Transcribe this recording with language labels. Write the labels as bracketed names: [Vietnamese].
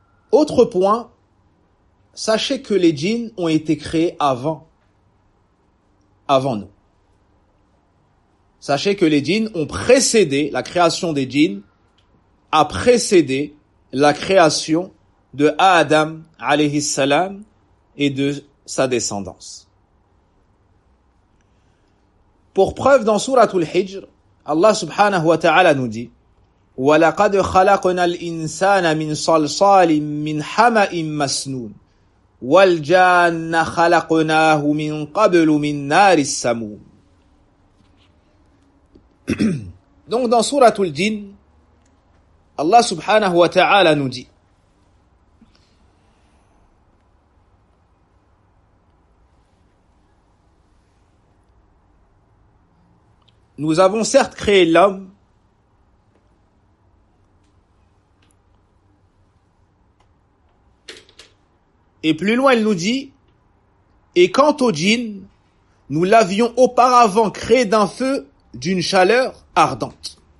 [French] Autre point, sachez que les djinns ont été créés avant nous. Sachez que les djinns ont précédé, la création des djinns a précédé la création de Adam alayhi salam et de sa descendance. Pour preuve, dans Sourate Al-Hijr, Allah subhanahu wa ta'ala nous dit: [Arabic] وَلَقَدْ خَلَقْنَا الْإِنسَانَ مِنْ صَلْصَالٍ مِنْ حَمَإٍ مَسْنُونَ وَالْجَانَّ خَلَقْنَاهُ مِنْ قَبْلُ مِنْ نَارِ السَّمُومِ. [French] Donc dans Sourate Al-Jin, Allah subhanahu wa ta'ala nous dit: nous avons certes créé l'homme et plus loin il nous dit: et quant au djinn, nous l'avions auparavant créé d'un feu d'une chaleur ardente.